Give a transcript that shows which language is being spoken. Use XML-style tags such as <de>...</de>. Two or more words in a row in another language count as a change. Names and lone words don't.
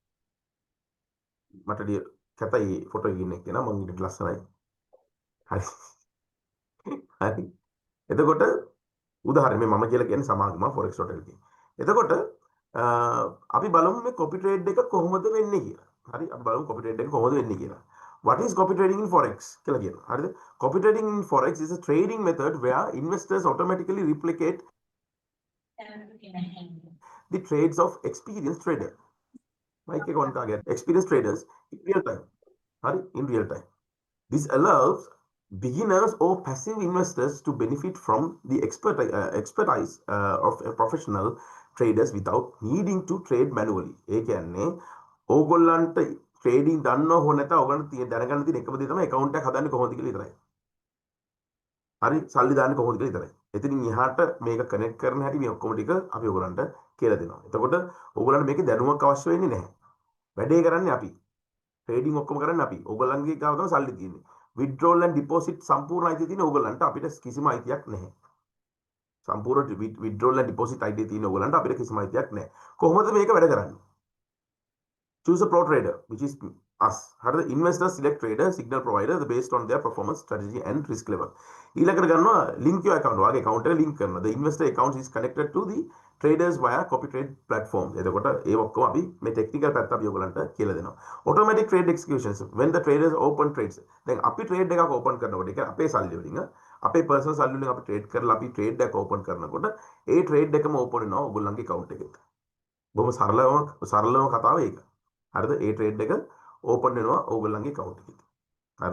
<si>මට කැතයි ෆොටෝ එකකින් එක්කෙනා මං ඊට ලස්සනයි. හරි. හරි. එතකොට උදාහරණ මම කියලා කියන්නේ සමාගම forex.lk. එතකොට අපි බලමු මේ</si> <en>copy trade</en> <si>එක කොහොමද වෙන්නේ කියලා. හරි අපි බලමු</si> <en>copy trade</en> <si>එක කොහොමද වෙන්නේ කියලා.</si> <en>What is copy trading in forex</en> <si>කියලා කියනවා. හරිද?</si> <en>Copy trading in forex is a trading method where investors automatically replicate the trades of experienced trader. Like experienced traders in real time. Hurry, in real time. This allows beginners or passive investors to benefit from the expertise of a professional traders without needing to trade manually.</en> <si>ඒ කියන්නේ ඕගොල්ලන්ට ට්‍රේඩින් දන්නව හො නැත ඕගොල්ලන්ට දැනගන්න තියෙන එකම දේ තමයි account එකක් හදන්නේ කොහොමද කියලා විතරයි. හරි සල්ලි දාන්නේ කොහොමද කියලා විතරයි. එතනින් එහාට මේක කනෙක්ට් කරන හැටි මේ ඔක්කොම ටික අපි ඕගොල්ලන්ට කියලා දෙනවා. එතකොට ඕගොල්ලන්ට මේකේ දැනුමක් අවශ්‍ය වෙන්නේ නැහැ. වැඩේ කරන්නේ අපි. ට්‍රේඩින් ඔක්කොම කරන්නේ අපි. ඕගොල්ලන්ගේ ගාව තමයි සල්ලි තියෙන්නේ.</si> <en>withdrawal and deposit</en> <si>සම්පූර්ණ අයිතිය තියෙන ඕගොල්ලන්ට අපිට කිසිම අයිතියක් නැහැ. සම්පූර්ණ</si> <en>withdrawal and deposit</en> <si>අයිතිය තියෙන ඕගොල්ලන්ට අපිට කිසිම අයිතියක් නැහැ. කොහොමද මේක වැඩ කරන්නේ?</si> <en>Choose a pro trader, which is us. How do the investors select trader, signal provider based on their performance, strategy and risk level.</en> <si>ඊළඟට ගන්නවා</si> <en>link your account.</en> <si>වාගේ account එක link කරනවා.</si> <en>The investor account is connected to the traders via copy trade platforms.</en> <si>එතකොට ඒ ඔක්කොම අපි මේ technical පැත්ත අපි ඔයගලන්ට කියලා දෙනවා.</si> <en>Automatic trade executions when the traders open trades.</en> <si>දැන් අපි trade එකක් open කරනකොට ඒක අපේ සල්ලි වලින් අපේ personal සල්ලි වලින් අපි trade කරලා අපි trade එකක් open කරනකොට ඒ trade එකම open වෙනවා ඔයගොල්ලන්ගේ account එකේ. බොහොම සරලම කතාව ඒක. හරිද? ඒ ට්‍රේඩ් එක ඕපන් වෙනවා ඕගොල්ලන්ගේ account එකේ. හරිද?</si>